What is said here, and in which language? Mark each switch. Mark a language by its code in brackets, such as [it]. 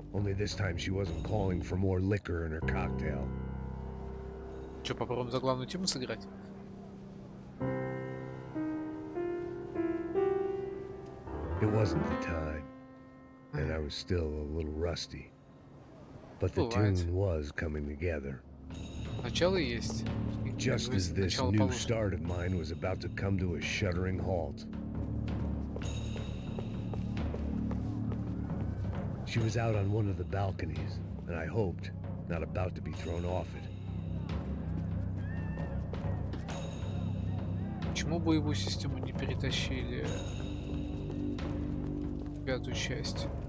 [en] Only this time she wasn't calling for more liquor in her cocktail. [ru] Че, попробуем за главную тему сыграть? [en] It wasn't the time, and I was still a little rusty. But the tune was coming together. [ru] Начало есть. [en] Just as this new start of mine was about to come to a shuddering halt. She was out on one of the balconies, and I hoped, not about to be thrown off it. [ru] Почему боевую систему не перетащили в пятую часть?